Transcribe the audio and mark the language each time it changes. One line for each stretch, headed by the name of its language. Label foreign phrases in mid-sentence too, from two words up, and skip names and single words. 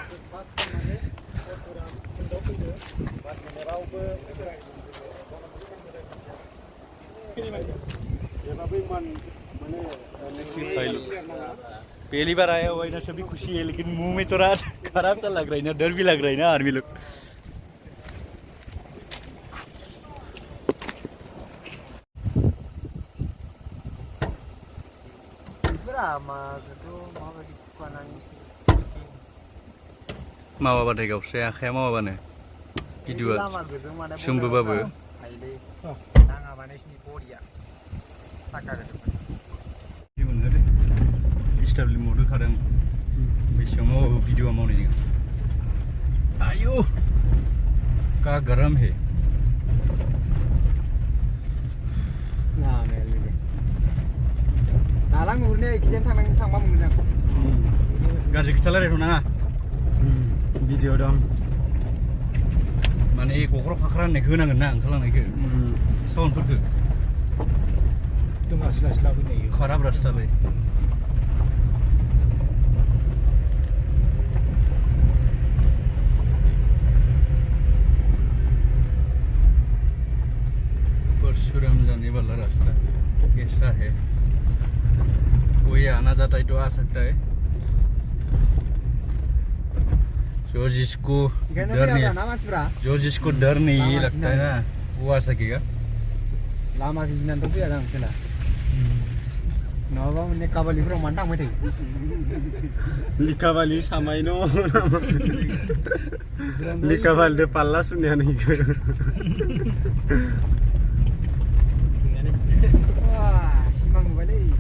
Hindi: पहली बार आया हुआ है ना सभी खुशी है लेकिन मुंह में थोड़ा खराब तो लग रहा है ना डर भी लग रहा है ना आर्मी लोग
Bodo: मावाबाथाय गावस्राया आखाया मावाबानो भिडिअआ सोंबोबाबो स्टाबलि मद होखादों बेसेबां मावाबो भिडिअआ मावनाय नङा
Hindi: आयु का गरम है
Bodo: दालां नुहुरनाया एखिजान थांबा मोजां गाज्रि खोथा रायलायथ' नाङा भिडिअ दं माने गख्र' खाख्रा होननायखौ होनांगोन ना ओंखारलांनायखौ साउन्डफोरखौ एकदम लासै लासै लाबोनाय
Hindi: खराब रास्तालै परशुराम जाने वाला रास्ता कैसा है कोई आना जाता है तो आ सकता है जो जिसको डर नहीं लगता है ना वो आ सकेगा
Bodo: लामा गिनानैथ' फैया दां खेला नङाबा माने काबालिफोराव मानो थांबाय थायो लिकाबालि सामायनो लिकाबालिदो पाल्ला सुनायानो इखो सिमां नुबायलै